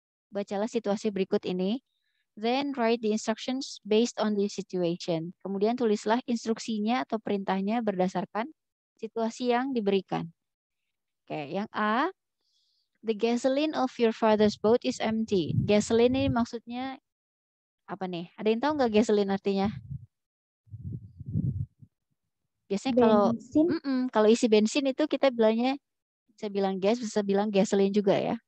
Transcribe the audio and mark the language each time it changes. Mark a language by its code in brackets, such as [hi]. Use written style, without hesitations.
[id] Bacalah situasi berikut ini. [en] Then write the instructions based on the situation. [id] Kemudian tulislah instruksinya atau perintahnya berdasarkan situasi yang diberikan. Oke, yang A. [en] The gasoline of your father's boat is empty. [id] Gasoline ini maksudnya apa nih? Ada yang tahu nggak gasoline artinya? Biasanya kalau isi bensin itu kita bilangnya bisa bilang gas, bisa bilang gasoline juga ya.